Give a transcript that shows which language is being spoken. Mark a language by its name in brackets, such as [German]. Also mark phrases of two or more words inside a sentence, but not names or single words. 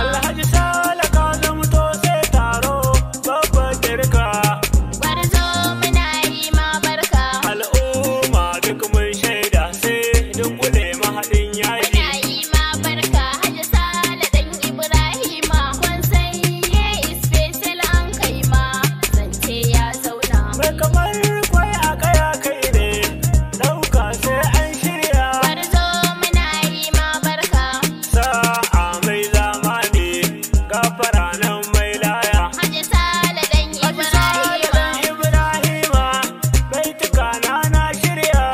[Hausa] Alhaji Sale ka zamto sai taro, babban dirka. Gwarzo muna yi ma barka. Al'umma duk mun shaida sai dunkule mahaɗin yaƙi. Muna yi ma barka, Haji Sale dan Ibrahima. Kun san ye [English] is special [Hausa] an kai ma, zance ya zauna. Mai kamar kwai a kaya kai ne, ɗauka sai an shirya. Gwarzo muna yi ma barka. Sa'a mai zamani, gafara nan mai laya. Haji Sale dan Haji Sale Ibrahima. dan Ibrahima, baituka na na shirya.